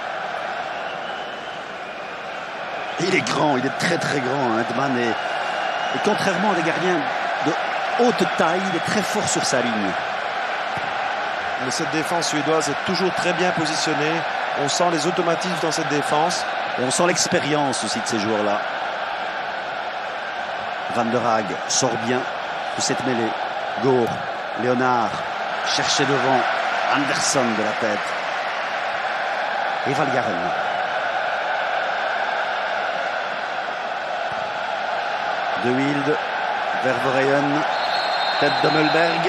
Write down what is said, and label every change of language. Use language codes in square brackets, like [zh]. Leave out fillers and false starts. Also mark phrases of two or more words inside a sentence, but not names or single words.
[fr] Il est grand, il est très très grand, Edman. Et contrairement à des gardiens de haute taille, il est très fort sur sa ligne. Mais cette défense suédoise est toujours très bien positionnée. On sent les automatismes dans cette défense. Et on sent l'expérience aussi de ces joueurs-là. Van der Haag sort bien de cette mêlée. Goor, Léonard, cherché devant. Anderson de la tête. Et Valgaren. De Wilde, Ververeyen, tête de Mulberg.